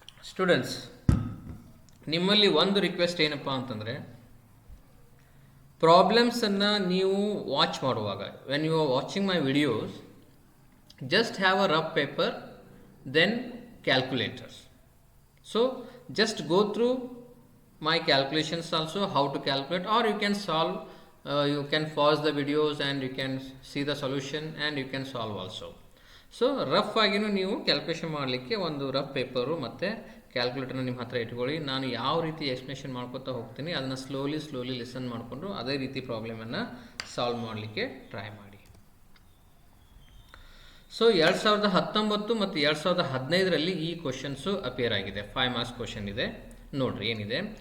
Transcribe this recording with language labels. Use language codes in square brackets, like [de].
[kn] Students, ನಿಮ್ಮಲ್ಲಿ ಒಂದು request ಏನಪ್ಪ ಅಂತಂದರೆ, ಪ್ರಾಬ್ಲಮ್ಸನ್ನು ನೀವು ವಾಚ್ ಮಾಡುವಾಗ, [en] When you are watching my videos, just have a rough paper, then calculators. So just go through my calculations also, how to calculate, or you can solve, you can pause the videos and you can see the solution and you can solve also. [kn] So rough ಆಗಿನೂ ನೀವು calculation ಮಾಡಲಿಕ್ಕೆ ಒಂದು rough paper ಮತ್ತು ಕ್ಯಾಲ್ಕುಲೇಟರ್ನ ನಿಮ್ಮ ಹತ್ರ ಇಟ್ಕೊಳ್ಳಿ. ನಾನು ಯಾವ ರೀತಿ ಎಕ್ಸ್ಪ್ಲನೇಷನ್ ಮಾಡ್ಕೊತಾ ಹೋಗ್ತೀನಿ ಅದನ್ನು ಸ್ಲೋಲಿ ಲಿಸನ್ ಮಾಡಿಕೊಂಡು ಅದೇ ರೀತಿ ಪ್ರಾಬ್ಲಮನ್ನು ಸಾಲ್ವ್ ಮಾಡಲಿಕ್ಕೆ ಟ್ರೈ ಮಾಡಿ. ಸೊ 2019 ಮತ್ತು 2015ರಲ್ಲಿ ಈ ಕ್ವಶನ್ಸು ಅಪಿಯರ್ ಆಗಿದೆ. 5 ಮಾರ್ಕ್ಸ್ ಕ್ವಶನ್ ಇದೆ. ನೋಡ್ರಿ ಏನಿದೆ.